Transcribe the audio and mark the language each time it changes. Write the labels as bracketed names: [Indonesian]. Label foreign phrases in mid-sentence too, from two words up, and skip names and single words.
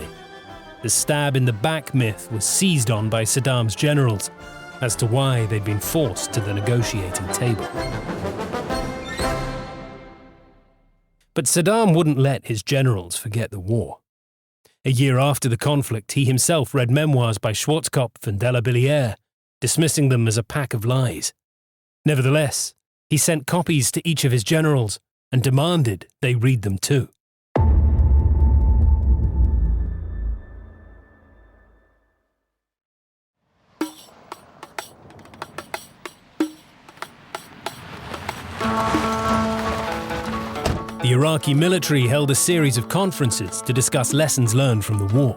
[English] The stab in the back myth was seized on by Saddam's generals as to why they'd been forced to the negotiating table. But Saddam wouldn't let his generals forget the war. A year after the conflict, he himself read memoirs by Schwarzkopf and de la Billière, dismissing them as a pack of lies. Nevertheless, he sent copies to each of his generals and demanded they read them too. The Iraqi military held a series of conferences to discuss lessons learned from the war.